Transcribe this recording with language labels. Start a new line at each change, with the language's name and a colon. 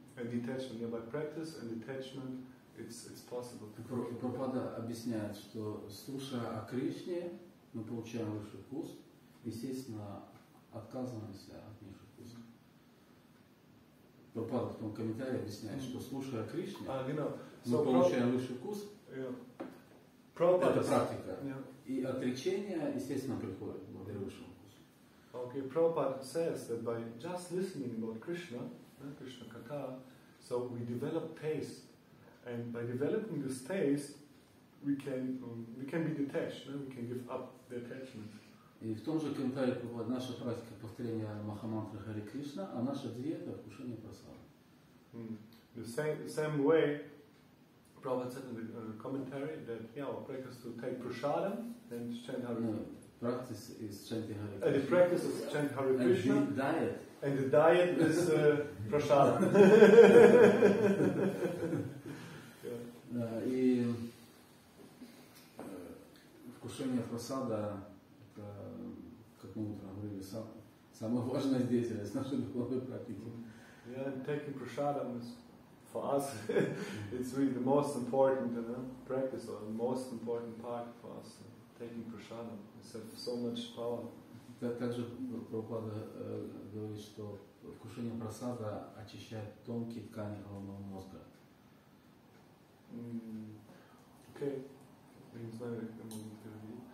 English: And detachment, yeah, by practice and detachment, it's possible.
Russian: Прабхупада объясняет, что слушая о Кришне, мы получаем высший вкус, естественно, отказываемся от низших вкусов. Прабхупада в том комментарии объясняет, что слушая о Кришне, мы получаем высший вкус, это практика, и отречение, естественно, приходит благодаря высшему вкусу.
English: Okay, Prabhupada says that by just listening about Krishna, Krishna Katha, so we develop taste. And by developing this taste, we can be detached, we can give up the attachment.
Russian: И в том же комментарии Прабхупада наша практика повторения Махамантры Харе Кришна, а наша диета вкушение прасада.
English: The same way, Prabhupada said in the commentary that our practice to take prasadam and chant Hare Krishna. Practice is chanting Hare Krishna. The practice is chant Hare Krishna. And the diet. And the diet is prasadam.
Russian: И вкушение прасада, это, как мы утром говорили, самая важная деятельность нашей духовной практики.
English: Yeah, and taking prasadam is, for us, it's really the most important practice or the most important part for us. taking prasadam. It's so much power.
Russian: Также Прабхупада говорит, что вкушение прасада очищает тонкие ткани головного мозга.
English: Okay.
Russian: Не знаю, как я могу перевести.